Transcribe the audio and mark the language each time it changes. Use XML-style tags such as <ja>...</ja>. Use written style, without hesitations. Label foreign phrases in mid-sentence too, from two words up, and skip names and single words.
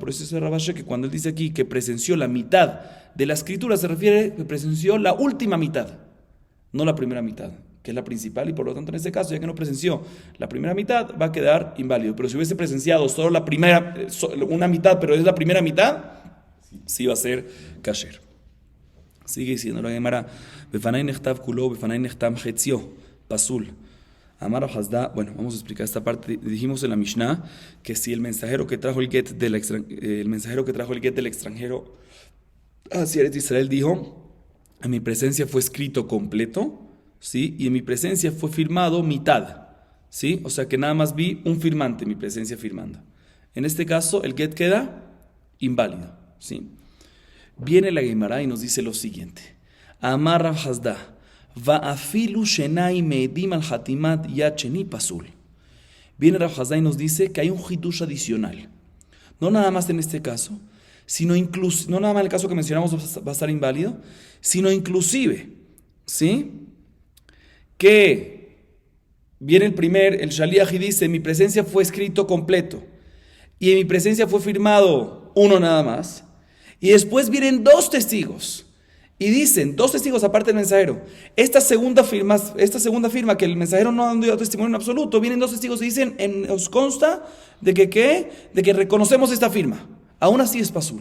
<es>Por eso dice Rav Ashi que cuando él dice aquí que presenció la mitad de la escritura, se refiere que presenció la última mitad, no la primera mitad, que es la principal, y por lo tanto en este caso, ya que no presenció la primera mitad, va a quedar inválido. Pero si hubiese presenciado solo la primera, una mitad, pero es la primera mitad, sí va a ser kasher. Sigue diciendo la Gemara,</es> <he>בפני נכתב כולו בפני נחתם חציו פסול. אמר רב חסדא,</he> <es>bueno, vamos a explicar esta parte. Dijimos en la Mishnah que si el mensajero que trajo el get del extranjero hacia Eretz Israel dijo, en mi presencia fue escrito completo, ¿sí? Y en mi presencia fue firmado mitad, ¿sí? O sea que nada más vi un firmante en mi presencia firmando. En este caso, el get queda inválido, ¿sí? Viene la Gemara y nos dice lo siguiente.</es> <he>אמר רב חסדא ואפילו שניים מעידים על חתימת יד שני פסול.</he> <es>Viene Rav Hasda y nos dice que hay un hidush adicional. No nada más en este caso, sino incluso, no nada más en el caso que mencionamos va a estar inválido, sino inclusive, ¿sí? Que viene el shaliach y dice, mi presencia fue escrito completo, y en mi presencia fue firmado uno nada más, y después vienen dos testigos, y dicen, dos testigos aparte del mensajero, esta segunda firma que el mensajero no ha dado testimonio en absoluto, vienen dos testigos y dicen, nos consta de que reconocemos esta firma, aún así es pasul.</es>